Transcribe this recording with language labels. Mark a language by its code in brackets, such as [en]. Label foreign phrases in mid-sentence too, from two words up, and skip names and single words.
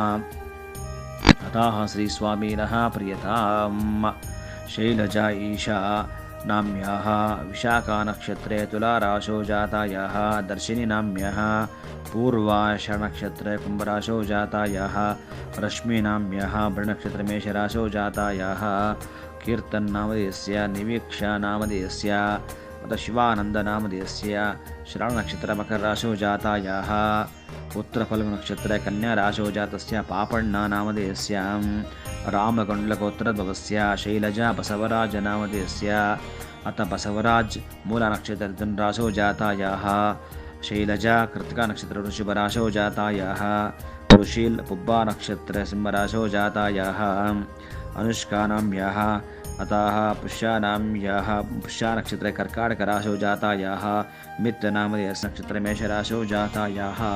[sa] ಅತಃ ಶ್ರೀಸ್ವಾಮಿನಃ ಪ್ರಿಯತಾಂ ಶೈಲಜಾ ಈಶಾ ನಾಮ್ಯಾಃ ವಿಶಾಖಾ ನಕ್ಷತ್ರೆ ತುಲಾರಾಶೌ ಜಾತಾಯಾಃ ದರ್ಶಿನಿ ನಾಮ್ಯಾಃ ಪೂರ್ವಾಷಾಢ ನಕ್ಷತ್ರೆ ಕುಂಭರಾಶೌ ಜಾತಾಯಾಃ ರಶ್ಮಿ ನಾಮ್ಯಾಃ ಭೃಣನಕ್ಷತ್ರ ಮೇಷರಾಶೌ ಜಾತಾಯಾಃ ಕೀರ್ತನ್ ನಾಮಧೇಯಸ್ಯ ನಿವೀಕ್ಷಾ ನಾಮಧೇಯಸ್ಯ ಮತ್ತು ಶಿವಾನಂದ ನಾಮಧೇಯಸ್ಯ ಶ್ರವಣ ನಕ್ಷತ್ರ ಮಕರರಾಶೌ ಜಾತಾಯಾಃ ಉತ್ತರಫಲ್ಗು ನಕ್ಷತ್ರ ಕನ್ಯಾರಾಶೌ ಜಾತಸ್ಯ ಪಾಪಣ್ಣ ನಾಮಧೇಯಸ್ಯ ರಾಮಗೊಂಡ್ಲಗೋತ್ರದ್ಭವಸ್ಯ ಶೈಲಜಾ ಬಸವರಾಜ ನಾಮಧೇಯಸ್ಯ ಅಥ ಬಸವರಾಜ್ ಮೂಲ ನಕ್ಷತ್ರ ಧನುರಾಶೌ ಜಾತಾಯಾಃ ಶೈಲಜಾ ಕೃತಿಕಾ ನಕ್ಷತ್ರ ವೃಷಭರಾಶೌ ಜಾತಾಯಾಃ ಋಷೀಲ್ ಪುಬ್ಬಾ ನಕ್ಷತ್ರ ಸಿಂಹರಾಶೌ ಜಾತಾಯಾಃ ಅನುಷ್ಕಾನಾಮ್ಯಾಃ ಅತಃ ಪುಷ್ಯಾನಾಮ್ಯಾಃ ಪುಷ್ಯ ನಕ್ಷತ್ರ ಕರ್ಕಾಟಕರಾಶೌ ಜಾತಾಯಾಃ ಮಿತ್ರ ನಾಮಧೇಯಸ್ಯ ನಕ್ಷತ್ರ ಮೇಷರಾಶೌ ಜಾತಾಯಾಃ